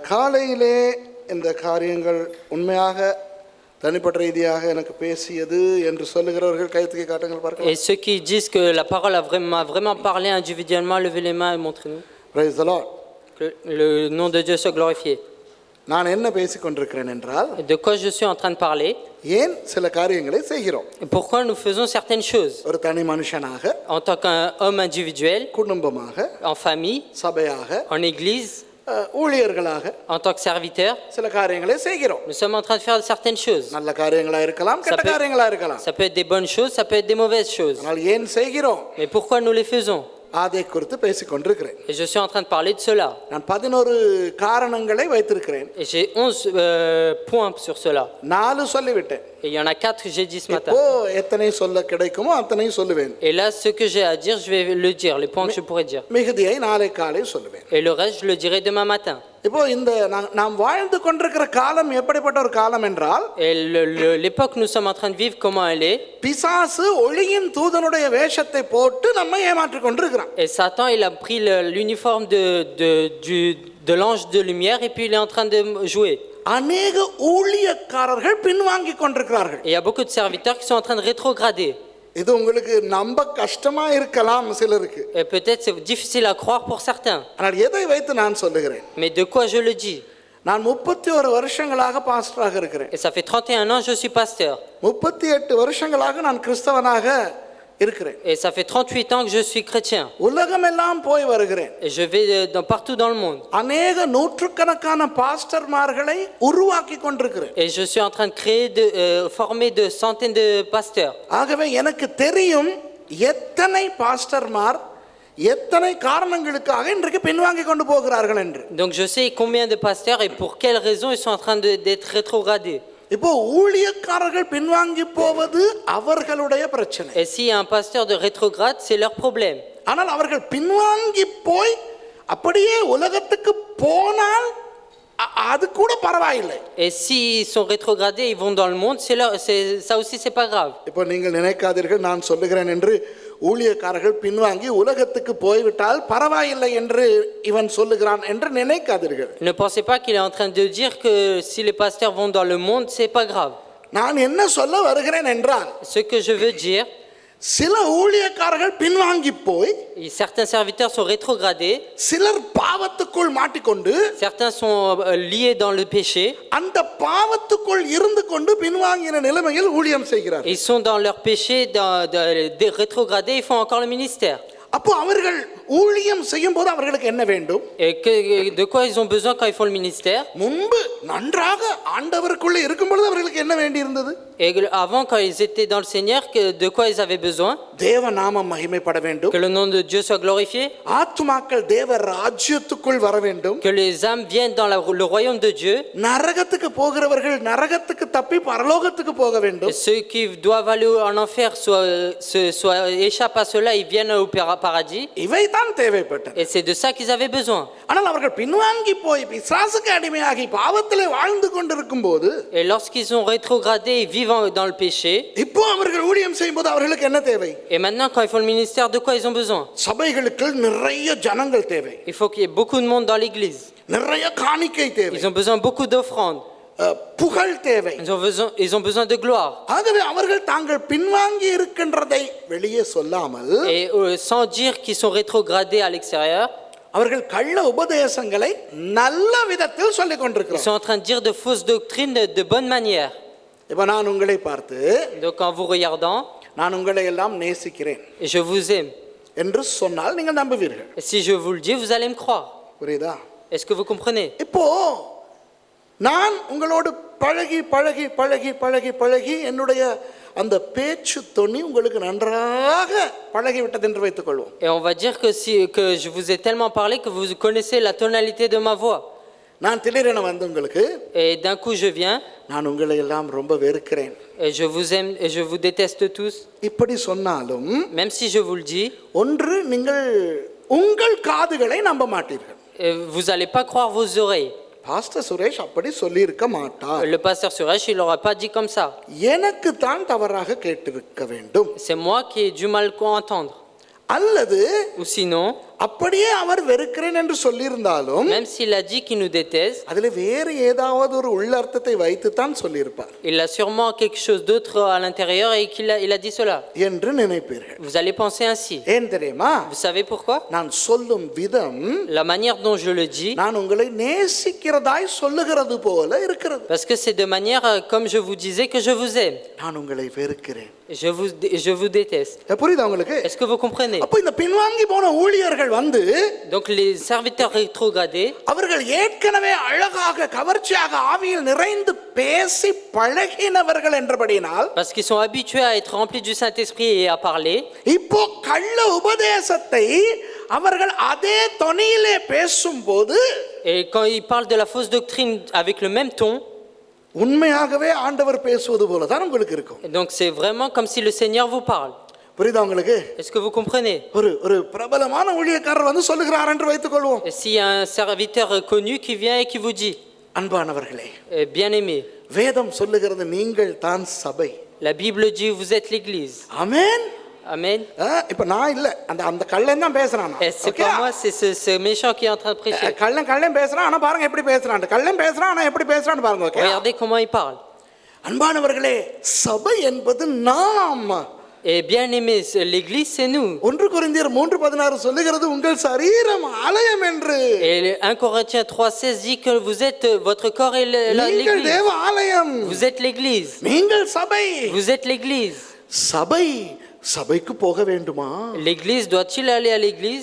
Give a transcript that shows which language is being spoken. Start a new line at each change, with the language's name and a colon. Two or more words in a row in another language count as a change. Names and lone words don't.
Tamil: காலையிலே இந்த காரியங்கள் உண்மையாக தனிப்பட்ட ரீதியாக எனக்கு பேசியது என்று சொல்லுகிறவர்கள் கைத்துக்கை காட்டுங்கள் பார்க்கலாம்.
French: Et ceux qui disent que la parole m'a vraiment parlé individuellement, levez les mains et montrez-nous.
English: Praise the Lord.
French: Que le nom de Dieu soit glorifié.
Tamil: நான் என்ன பேசிக் கொண்டிருக்கிறேன் என்றால்,
French: De quoi je suis en train de parler?
Tamil: ஏன் சில காரியங்களை செய்கிறோம்?
French: Pourquoi nous faisons certaines choses?
Tamil: ஒரு தனி மனுஷனாக,
French: En tant qu'un homme individuel,
Tamil: குடும்பமாக,
French: en famille,
Tamil: சபையாக,
French: en église,
Tamil: ஊழியர்களாக
French: en tant que serviteur,
Tamil: சில காரியங்களை செய்கிறோம்.
French: nous sommes en train de faire certaines choses.
Tamil: நல்ல காரியங்களா இருக்கலாம், கெட்ட காரியங்களா இருக்கலாம்.
French: Ça peut être des bonnes choses, ça peut être des mauvaises choses.
Tamil: ஆனால் ஏன் செய்கிறோம்?
French: Mais pourquoi nous les faisons?
Tamil: அதை குறித்து பேசிக் கொண்டிருக்கிறேன்.
French: Et je suis en train de parler de cela.
Tamil: நான் 11 காரணங்களை வைத்திருக்கிறேன்.
French: Et j'ai 11 points sur cela.
Tamil: 4 சொல்லிவிட்டேன்.
French: Et il y en a 4 que j'ai dit ce matin.
Tamil: இப்போ எத்தனை சொல்ல கிடைக்குமோ அத்தனை சொல்லுவேன்.
French: Et là, ce que j'ai à dire, je vais le dire, les points que je pourrais dire.
Tamil: மிகுதியை நாளை காலை சொல்லுவேன்.
French: Et le reste, je le dirai demain matin.
Tamil: இப்போ இந்த நாம் வாழ்ந்து கொண்டிருக்கிற காலம் எப்படிப்பட்ட ஒரு காலம் என்றால்,
French: Et l'époque que nous sommes en train de vivre, comment elle est?
Tamil: பிசாசு ஒளியின் தூதனுடைய வேஷத்தை போட்டு நம்மை ஏமாற்றிக் கொண்டிருக்கிறான்.
French: Et Satan, il a pris l'uniforme de l'ange de lumière et puis il est en train de jouer.
Tamil: அநேக ஊழியக்காரர்கள் பின்வாங்கி கொண்டிருக்கிறார்கள்.
French: Et il y a beaucoup de serviteurs qui sont en train de rétrograder.
Tamil: இது உங்களுக்கு நம்ப கஷ்டமா இருக்கலாம் சிலருக்கு.
French: Et peut-être c'est difficile à croire pour certains.
Tamil: ஆனால் எதை வைத்து நான் சொல்லுகிறேன்?
French: Mais de quoi je le dis?
Tamil: நான் 31 வருஷங்களாக பாஸ்டராக இருக்கிறேன்.
French: Et ça fait 31 ans que je suis pasteur.
Tamil: 38 வருஷங்களாக நான் கிறிஸ்தவனாக இருக்கிறேன்.
French: Et ça fait 38 ans que je suis chrétien.
Tamil: உலகமெல்லாம் போய் வருகிறேன்.
French: Et je vais partout dans le monde.
Tamil: அநேக நூற்றுக்கணக்கான பாஸ்டர்மார்களை உருவாக்கி கொண்டிருக்கிறேன்.
French: Et je suis en train de créer former de centaines de pasteurs.
Tamil: ஆகவே எனக்கு தெரியும் எத்தனை பாஸ்டர்மார் எத்தனை காரணங்களுக்காக இன்றைக்கு பின்வாங்கி கொண்டு போகிறார்கள் என்று.
French: Donc je sais combien de pasteurs et pour quelles raisons ils sont en train d'être rétrogradés.
Tamil: இப்போ ஊழியக்காரர்கள் பின்வாங்கி போவது அவர்களுடைய பிரச்சனை.
French: Et s'il y a un pasteur de rétrograde, c'est leur problème.
Tamil: ஆனால் அவர்கள் பின்வாங்கி போய் அப்படியே உலகத்துக்கு போனால் அது கூட பரவாயில்லை.
French: Et s'ils sont rétrogradés, ils vont dans le monde, ça aussi c'est pas grave.
Tamil: இப்போ நீங்கள் நினைக்காதீர்கள் நான் சொல்லுகிறேன் என்று ஊழியக்காரர்கள் பின்வாங்கி உலகத்துக்கு போய்விட்டால் பரவாயில்லை என்று இவன் சொல்லுகிறான் என்று நினைக்காதீர்கள்.
French: Ne pensez pas qu'il est en train de dire que si les pasteurs vont dans le monde, c'est pas grave.
Tamil: நான் என்ன சொல்ல வருகிறேன் என்றால்,
French: Ce que je veux dire,
Tamil: சில ஊழியக்காரர்கள் பின்வாங்கி போய்
French: certains serviteurs sont rétrogradés,
Tamil: சிலர் பாவத்துக்குள் மாட்டிக்கொண்டு
French: certains sont liés dans le péché,
Tamil: அந்த பாவத்துக்குள் இருந்து கொண்டு பின்வாங்கின நிலைமையில் ஊழியம் செய்கிறார்கள்.
French: ils sont dans leur péché, rétrogradés, ils font encore le ministère.
Tamil: அப்போ அவர்கள் ஊழியம் செய்யும் போது அவர்களுக்கு என்ன வேண்டும்?
French: Et de quoi ils ont besoin quand ils font le ministère?
Tamil: முன்பு நன்றாக ஆண்டவருக்குள்ள இருக்கும் பொழுது அவர்களுக்கு என்ன வேண்டி இருந்தது?
French: Et avant, quand ils étaient dans le Seigneur, de quoi ils avaient besoin?
Tamil: தேவ நாமம் மகிமைப்பட வேண்டும்.
French: Que le nom de Dieu soit glorifié.
Tamil: ஆத்துமாக்கள் தேவ ராஜ்யத்துக்குள் வர வேண்டும்.
French: Que les âmes viennent dans le royaume de Dieu.
Tamil: நரகத்துக்கு போகிறவர்கள் நரகத்துக்கு தப்பி பரலோகத்துக்கு போக வேண்டும்.
French: Et ceux qui doivent aller en enfer échappent à cela, ils viennent au paradis.
Tamil: இவைதான் தேவைப்பட்டது.
French: Et c'est de ça qu'ils avaient besoin.
Tamil: ஆனால் அவர்கள் பின்வாங்கி போய் பிசாசுக்கு அடிமையாகி பாவத்திலே வாழ்ந்து கொண்டிருக்கும் போது,
French: Et lorsqu'ils ont rétrogradé et vivent dans le péché,
Tamil: இப்போ அவர்கள் ஊழியம் செய்யும்போது அவர்களுக்கு என்ன தேவை?
French: et maintenant quand ils font le ministère, de quoi ils ont besoin?
Tamil: சபைகளுக்கு நிறைய ஜனங்கள் தேவை.
French: Il faut qu'il y ait beaucoup de monde dans l'église.
Tamil: நிறைய காணிக்கை தேவை.
French: Ils ont besoin de beaucoup d'offrandes.
Tamil: புகழ் தேவை.
French: Ils ont besoin de gloire.
Tamil: ஆகவே அவர்கள் தாங்கள் பின்வாங்கி இருக்கின்றதை வெளியே சொல்லாமல்,
French: Et sans dire qu'ils sont rétrogradés à l'extérieur,
Tamil: அவர்கள் கள்ள உபதேசங்களை நல்ல விதத்தில் சொல்லிக்
French: ils
Tamil: கொண்டிருக்கிறார்கள்.
French: sont en train de dire de fausses doctrines de bonne manière.
Tamil: இப்ப நான் உங்களை பார்த்து,
French: Donc en vous regardant,
Tamil: நான் உங்களை எல்லாம் நேசிக்கிறேன்
French: et je vous aime.
Tamil: என்று சொன்னால் நீங்கள் நம்புவீர்கள்.
French: Et si je vous le dis, vous allez me croire.
Tamil: புரியுதா?
French: Est-ce que vous comprenez?
Tamil: இப்போ நான் உங்களோடு பழகி பழகி பழகி பழகி பழகி என்னுடைய அந்த பேச்சு தொனி உங்களுக்கு நன்றாக பழகிவிட்டது என்று வைத்துக் கொள்வோம்.
French: Et on va dire que je vous ai tellement parlé que vous connaissez la tonalité de ma voix.
Tamil: நான் திடீரென வந்து உங்களுக்கு,
French: Et d'un coup je viens,
Tamil: நான் உங்களை எல்லாம் ரொம்ப வெறுக்கிறேன்,
French: et je vous aime et je vous déteste tous.
Tamil: இப்படி சொன்னாலும்,
French: Même si je vous le dis,
Tamil: ஒன்று நீங்கள் உங்கள் காதுகளை நம்ப மாட்டீர்கள்.
French: vous n'allez pas croire vos oreilles.
Tamil: பாஸ்டர் சுரேஷ் அப்படி சொல்லி இருக்க மாட்டார்.
French: Le pasteur Suresh, il n'aurait pas dit comme ça.
Tamil: எனக்கு தான் தவறாக கேட்டிருக்க வேண்டும்.
French: C'est moi qui ai du mal à entendre.
Tamil: அல்லது
French: Ou sinon,
Tamil: அப்படியே அவர் வெறுக்கிறேன் என்று சொல்லியிருந்தாலும்
French: Même s'il a dit qu'il nous déteste,
Tamil: அதுல வேறு ஏதாவது ஒரு உள்ளர்த்தத்தை வைத்துத்தான் சொல்லியிருப்பார்
French: il a sûrement quelque chose d'autre à l'intérieur et il a dit cela.
Tamil: என்று நினைப்பீர்கள்.
French: Vous allez penser ainsi.
Tamil: ஏன் தெரியுமா?
French: Vous savez pourquoi?
Tamil: நான் சொல்லும் விதம்
French: La manière dont je le dis,
Tamil: நான் உங்களை நேசிக்கிறதாய் சொல்லுகிறது போல இருக்கிறது.
French: parce que c'est de manière comme je vous disais que je vous aime.
Tamil: நான் உங்களை வெறுக்கிறேன்.
French: Je vous déteste.
Tamil: புரியுதா உங்களுக்கு?
French: Est-ce que vous comprenez?
Tamil: அப்ப இந்த பின்வாங்கி போன ஊழியர்கள் வந்து
French: Donc les serviteurs rétrogradés,
Tamil: அவர்கள் ஏற்கனவே அழகாக கவர்ச்சியாக ஆவியில் நிறைந்து பேசி பழகினவர்கள் என்றபடியினால்
French: parce qu'ils sont habitués à être remplis du Saint-Esprit et à parler,
Tamil: இப்போ கள்ள உபதேசத்தை அவர்கள் அதே தொனியிலே பேசும்போது
French: et quand ils parlent de la fausse doctrine avec le même ton,
Tamil: உண்மையாகவே ஆண்டவர் பேசுவது போல தான் உங்களுக்கு இருக்கும்.
French: donc c'est vraiment comme si le Seigneur vous parle.
Tamil: புரியுதா உங்களுக்கு?
French: Est-ce que vous comprenez?
Tamil: ஒரு பிரபலமான ஊழியக்காரர் வந்து சொல்லுகிறார் என்று வைத்துக் கொள்வோம்.
French: Et s'il y a un serviteur connu qui vient et qui vous dit,
Tamil: அன்பானவர்களே,
French: bien-aimé,
Tamil: வேதம் சொல்லுகிறது நீங்கள் தான் சபை.
French: la Bible dit vous êtes l'Église.
Tamil: ஆமென்.
French: Amen.
Tamil: இப்ப நான் இல்ல, அந்த கள்ளன் தான் பேசுறான்.
French: Et c'est pas moi, c'est ce méchant qui est en train de prêcher.
Tamil: கள்ளன் பேசுறான், ஆனா பாருங்க எப்படி பேசுறான். கள்ளன் பேசுறான், ஆனா எப்படி பேசுறான்னு பாருங்க. ஓகே.
French: Regardez comment il parle.
Tamil: அன்பானவர்களே, சபை என்பது நாம்.
French: Et bien-aimé, l'Église c'est nous.
Tamil: 1 கொரிந்தியர் 3:16 சொல்லுகிறது உங்கள் சரீரம் ஆலயம் என்று.
French: Et 1 Corinthiens 3:16 dit que vous êtes votre corps est
Tamil: நீங்கள்
French: l'Église.
Tamil: தேவ ஆலயம்.
French: Vous êtes l'Église.
Tamil: நீங்கள் சபை.
French: Vous êtes l'Église.
Tamil: சபைக்கு போக வேண்டுமா?
French: L'Église doit-il aller à l'Église?